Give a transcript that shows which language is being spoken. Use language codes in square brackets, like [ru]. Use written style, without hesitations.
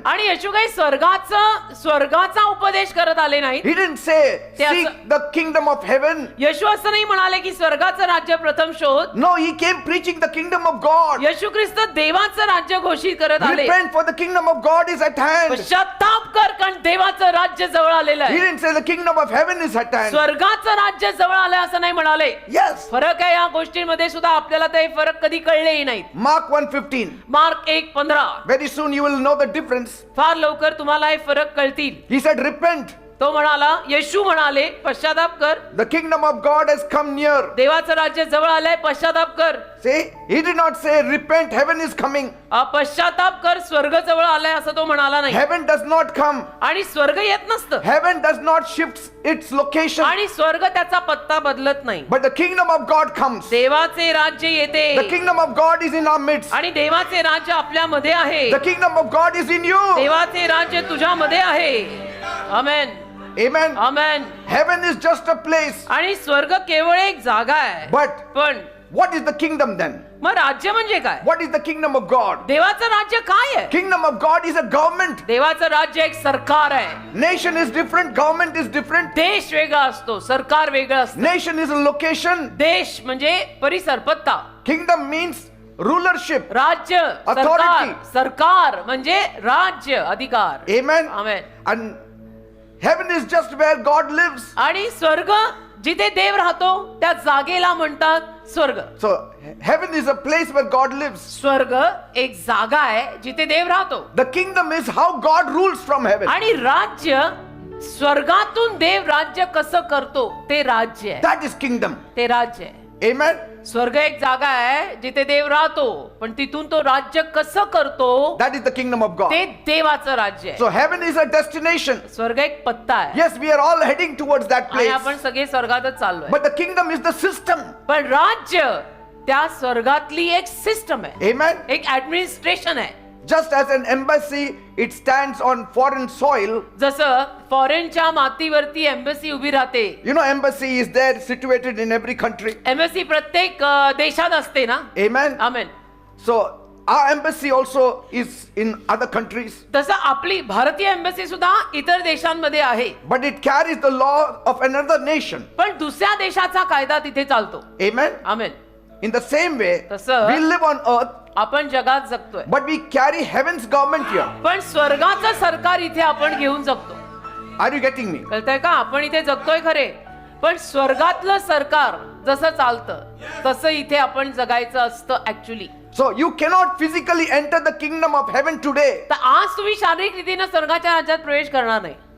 [mr] आणि येशू काही स्वर्गाचा उपदेश करत आले नाही. [en] He didn't say, seek the kingdom of heaven. [mr] येशू असं नाही म्हणाले की स्वर्गाचं राज्य प्रथम शोध. [en] No, he came preaching the kingdom of God. [mr] येशू ख्रिस्त देवाचं राज्य घोषित करत आले. [en] Repent, for the kingdom of God is at hand. [mr] पश्चाताप कर कारण देवाचं राज्य जवळ आलेलं [en] He [mr] आहे. [en] didn't say the kingdom of heaven is at hand. [mr] स्वर्गाचं राज्य जवळ आलंय असं नाही म्हणाले. [en] Yes. [mr] फरक आहे या गोष्टींमध्ये सुद्धा आपल्याला ते फरक कधी कळलेही नाहीत. [en] Mark 1:15. [mr] Mark 1:15. [en] Very soon you will know the difference. [mr] फार लवकर तुम्हाला हे फरक कळतील. [en] He said, repent. [mr] तो म्हणाला, येशू म्हणाले, पश्चाताप कर. [en] The kingdom of God has come near. [mr] देवाचं राज्य जवळ आलंय, पश्चाताप कर. [en] See, he did not say, repent, heaven is coming. [mr] पश्चाताप कर, स्वर्ग जवळ आलाय असं तो म्हणाला नाही. [en] Heaven does not come. [mr] आणि स्वर्ग येत नसतं. [en] Heaven does not shift its location. [mr] आणि स्वर्ग त्याचा पत्ता बदलत नाही. [en] But the kingdom of God comes. [mr] देवाचे राज्य येते. [en] The kingdom of God is in our midst. [mr] आणि देवाचे राज्य आपल्यामध्ये आहे. [en] The kingdom of God is in you. [mr] देवाचे राज्य तुझ्यामध्ये आहे. आमेन. [en] Amen. [mr] Amen. [en] Heaven is just a place. [mr] आणि स्वर्ग केवळ एक जागा आहे. पण [en] What is the kingdom then? [mr] मग राज्य म्हणजे काय? [en] What is the kingdom of God? [mr] देवाचं राज्य काय आहे? [en] Kingdom of God is a government. [mr] देवाचं राज्य एक सरकार आहे. [en] Nation is different, government is different. [mr] देश वेगळा असतो, सरकार वेगळं असतं. [en] Nation is a location. [mr] देश म्हणजे परिसर, पत्ता. [en] Kingdom means rulership. [mr] राज्य, [en] Authority. [mr] सरकार म्हणजे राज्य, अधिकार. [en] Amen. [mr] Amen. [en] And heaven is just where God lives. [mr] आणि स्वर्ग जिथे देव राहतो त्या जागेला म्हणतात स्वर्ग. [en] So heaven is a place where God lives. [mr] स्वर्ग एक जागा आहे जिथे देव राहतो. [en] The kingdom is how God rules from heaven. [mr] आणि राज्य स्वर्गातून देव राज्य कसं करतो ते राज्य आहे. [en] That is kingdom. [mr] ते राज्य आहे. [en] Amen. [mr] स्वर्ग एक जागा आहे जिथे देव राहतो, पण तिथून तो राज्य कसं करतो [en] That is the kingdom of God. [mr] ते देवाचं राज्य आहे. [en] So heaven is a destination. [mr] स्वर्ग एक पत्ता आहे. [en] Yes, we are all heading towards that [mr] आणि [en] place. [mr] आपण सगळे स्वर्गातच चाललोय. [en] But the kingdom is the system. [mr] पण राज्य त्या स्वर्गातली एक सिस्टम आहे. [en] Amen. [mr] एक ऍडमिनिस्ट्रेशन आहे. [en] Just as an embassy, it stands on foreign soil. [mr] जसं फॉरेनच्या मातीवरती एम्बसी उभी राहते. [en] You know, embassy is there situated in every country. [mr] Embassy प्रत्येक देशात असते ना. [en] Amen. [mr] Amen. [en] So our embassy also is in other countries. [mr] तसं आपली भारतीय एम्बसी सुद्धा इतर देशांमध्ये आहे. [en] But it carries the law of another nation. [mr] पण दुसऱ्या देशाचा कायदा तिथे चालतो. [en] Amen. [mr] Amen. [en] In the same way, [mr] तसं [en] we live on earth, [mr] आपण जगात जगतोय. [en] but we carry heaven's government here. [mr] पण स्वर्गाचं सरकार इथे आपण घेऊन जगतो. [en] Are you getting me? [mr] कळतंय का? आपण इथे जगतोय खरे, पण स्वर्गातलं सरकार जसं चालतं तसं इथे आपण जगायचं असतं actually. [en] So you cannot physically enter the kingdom of heaven today. [mr] तर आज तुम्ही शारीरिक रीतीने स्वर्गाच्या राज्यात प्रवेश करणार नाही.